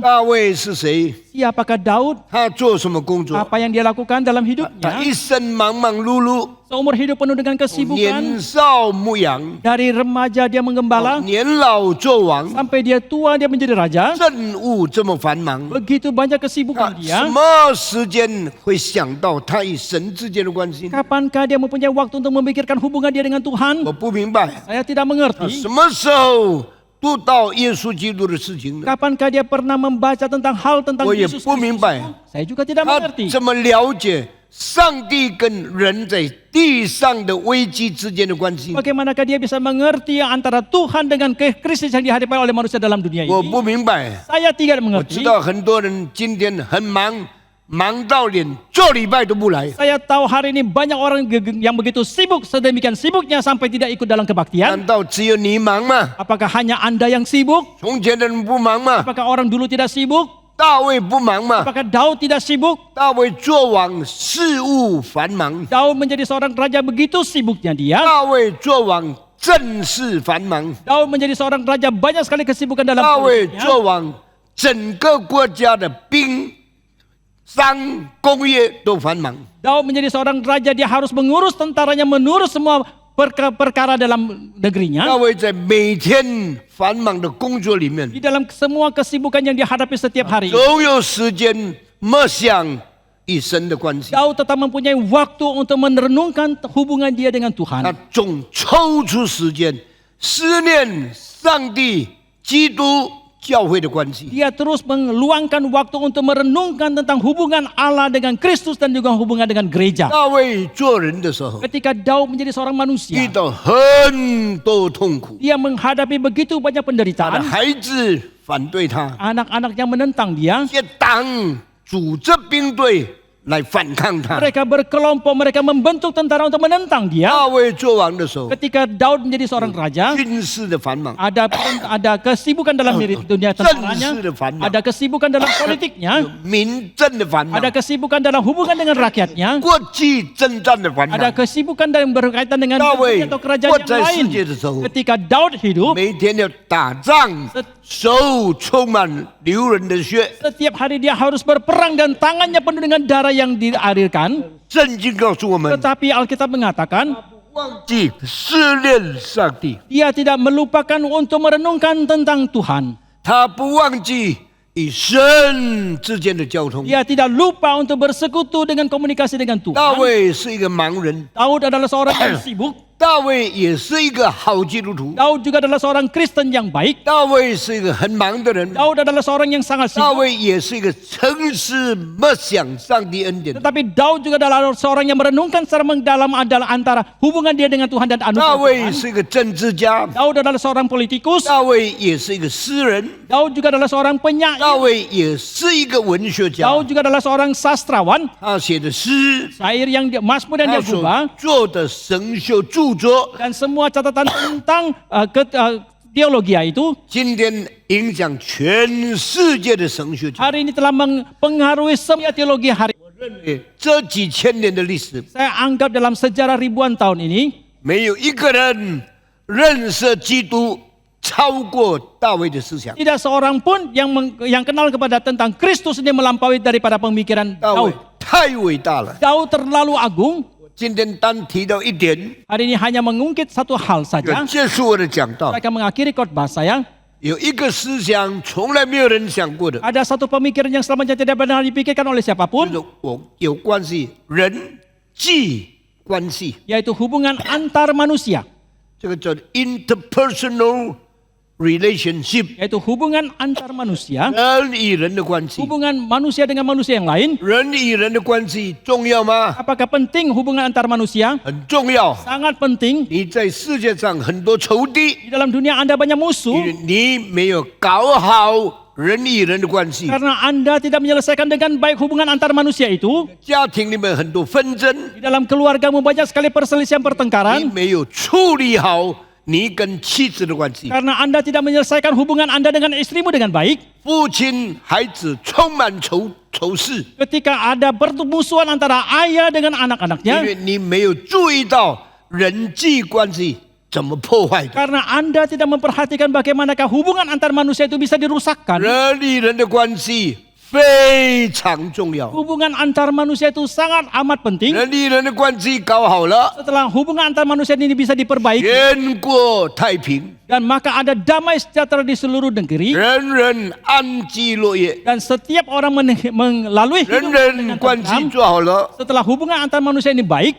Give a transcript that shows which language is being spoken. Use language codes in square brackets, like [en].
[zh] 大卫是谁？ [id] Siapakah Daud? [zh] 他做什么工作？ [id] Apa yang dia lakukan dalam [zh] 他 [id] hidupnya? [zh] 一生忙忙碌碌， [id] Seumur hidup penuh dengan [zh] 年 [id] kesibukan. [zh] 少牧羊， [id] Dari remaja dia menggembala, [zh] 年老做王， [id] sampai dia tua dia menjadi raja. [zh] 政务这么繁忙， [id] Begitu banyak [zh] 他 [id] kesibukan [zh] 什 [id] dia. [zh] 么时间会想到他与神之间的关系？ [id] Kapankah dia mempunyai waktu untuk memikirkan hubungan dia dengan Tuhan? [zh] 我不明白， [id] Saya tidak [zh] 他 [id] mengerti. [zh] 什么时候读到耶稣基督的事情呢？ [id] Kapankah dia pernah membaca tentang hal tentang [zh] 我也 [id] Yesus [zh] 不明 [id] Kristus [zh] 白， [id] itu? Saya juga tidak [zh] 他 [id] mengerti. [zh] 怎么了解上帝跟人在地上的危机之间的关系？ [id] Bagaimanakah dia bisa mengerti antara Tuhan dengan krisis yang dihadapi oleh manusia dalam dunia [zh] 我 [id] ini? [zh] 不明白。 [id] Saya tidak [zh] 我知 [id] mengerti. [zh] 道很多人今天很忙，忙到连做礼拜都不来。 [id] Saya tahu hari ini banyak orang yang begitu sibuk, sedemikian sibuknya sampai tidak ikut dalam [zh] 难 [id] kebaktian. [zh] 道只有你忙吗？ [id] Apakah hanya Anda yang sibuk? [zh] 从前的人不忙吗？ [id] Apakah orang dulu tidak sibuk? [zh] 大卫不忙吗？ [id] Apakah Daud tidak sibuk? [zh] 大卫做王事务繁忙， [id] Daud menjadi seorang raja begitu sibuknya dia. [zh] 大卫做王政事繁忙， [id] Daud menjadi seorang raja banyak sekali kesibukan dalam [zh] 大卫 [id] politiknya. [zh] 做王整个国家的兵商工业都繁忙。 [id] Daud menjadi seorang raja, dia harus mengurus tentaranya, mengurus semua perkara dalam negerinya. [zh] 大卫在每天繁忙的工作里面， [id] Di dalam semua kesibukan yang dihadapi setiap hari, [zh] 总有时间默想与神的关系。 [id] Daud tetap mempunyai waktu untuk merenungkan hubungan dia dengan [zh] 他 [id] Tuhan. [zh] 总抽出时间思念上帝、基督、教会的关系。 [id] Dia terus meluangkan waktu untuk merenungkan tentang hubungan Allah dengan Kristus dan juga hubungan dengan gereja. [zh] 大卫做人的时候， [id] Ketika Daud menjadi seorang [zh] 遇 [id] manusia, [zh] 到很多痛苦， [id] dia menghadapi begitu banyak penderitaan. [zh] 孩子反对他， [id] Anak-anak yang menentang dia, [zh] 一些党组织兵队来反抗他。 [id] mereka berkelompok, mereka membentuk tentara untuk menentang dia. [zh] 大卫做王的时候， [id] Ketika Daud menjadi seorang raja, [zh] 军事的繁忙， [id] ada kesibukan dalam dunia tentaranya, ada kesibukan dalam politiknya, [zh] 民政的繁忙 [id] ada，kesibukan dalam hubungan dengan rakyatnya, [zh] 国际征战的繁 [id] ada [zh] 忙。 [id] kesibukan dalam berkaitan dengan Daud atau kerajaan yang buat saya lain. [zh] 世界的时候， [id] Ketika Daud hidup, [zh] 每天要打仗，手充满流人的血。 [id] setiap hari dia harus berperang dan tangannya penuh dengan darah yang dialirkan. [zh] 圣经告诉我们， [id] Tetapi Alkitab mengatakan, [zh] 忘记思念上帝， [id] dia tidak melupakan untuk merenungkan tentang Tuhan. [zh] 他不忘记与神之间的交通。 [id] Dia tidak lupa untuk bersekutu dengan komunikasi dengan [zh] 大 [id] Tuhan. [zh] 卫是一个盲人， [id] Daud adalah seorang yang sibuk. [zh] 大卫也是一个好基督徒， [id] Daud juga adalah seorang Kristen yang baik. [zh] 大卫是一个很忙的人， [id] Daud adalah seorang yang sangat [zh] 大 [id] sibuk. [zh] 卫也是一个诚实默想上帝恩典。 [id] Tetapi Daud juga adalah seorang yang merenungkan secara mendalam adalah antara hubungan dia dengan Tuhan dan [zh] 大 [id] anugerah [zh] 卫 [id] Tuhan. [zh] 是一个政治家， [id] Daud adalah seorang politikus. [zh] 大卫也是一个诗人， [id] Daud juga adalah seorang [zh] 大 [id] penyair. [zh] 卫也是一个文学家。 [id] Daud juga adalah seorang sastrawan. [zh] 他写的诗， [id] Syair yang dia, Mazmur yang [zh] 他 [id] dia [zh] 所 [id] gubah. [zh] 做的神修著作， [id] Dan semua catatan tentang teologi itu [zh] 今天影响全世界的神学家。 [id] hari ini telah mempengaruhi semua teologi hari. [zh] 这几千年的历史， [id] Saya anggap dalam sejarah ribuan tahun ini [zh] 没有一个人认识基督超过大卫的思想。 [id] tidak seorang pun yang kenal kepada tentang Kristus ini melampaui daripada pemikiran [zh] 大卫 [id] Daud. [zh] 太伟大了。 [id] Jauh terlalu agung. [zh] 今天单提到一点， [id] Hari ini hanya mengungkit satu hal [zh] 就 [id] saja. [zh] 结束我的讲道 [id] Saya。 akan mengakhiri khotbah saya. [zh] 有一个思想从来没有人想过的， [id] Ada satu pemikiran yang selamanya tidak pernah dipikirkan oleh [zh] 就 [id] siapapun, [zh] 是我有关系人际关系， [id] yaitu hubungan antar manusia, [zh] 这个叫 [en] interpersonal relationship， [id] yaitu hubungan antar manusia, [zh] 人与人的关系。 [id] hubungan manusia dengan manusia yang lain. [zh] 人与人的关系重要吗？ [id] Apakah penting hubungan antar manusia? [zh] 很重要。 [id] Sangat penting. [zh] 你在世界上很多仇敌， [id] Di dalam dunia Anda banyak musuh [zh] 为你没有搞好人与人的关系， [id] karena Anda tidak menyelesaikan dengan baik hubungan antar manusia itu. [zh] 家庭里面很多纷争， [id] Di dalam keluargamu banyak sekali perselisihan [zh] 你 [id] pertengkaran [zh] 没有处理好你跟妻子的关系。 [id] karena Anda tidak menyelesaikan hubungan Anda dengan istrimu dengan baik. [zh] 父亲孩子充满仇视， [id] Ketika ada permusuhan antara ayah dengan [zh] 因 [id] anak-anaknya [zh] 为你没有注意到人际关系怎么破坏的。 [id] karena Anda tidak memperhatikan bagaimanakah hubungan antar manusia itu bisa dirusakkan. [zh] 人与人的关系非常重要， [id] Hubungan antar manusia itu sangat amat penting. [zh] 人与人的关系搞好了， [id] Setelah hubungan antar manusia ini bisa diperbaiki [zh] 天国太平， [id] dan maka ada damai sejahtera di seluruh negeri [zh] 人人安居乐业， [id] dan setiap orang melalui [zh] 人 [id] hidup [zh] 人 [id] dengan [zh] 关系 [id] tentram. [zh] 做好了， [id] Setelah hubungan antar manusia ini baik,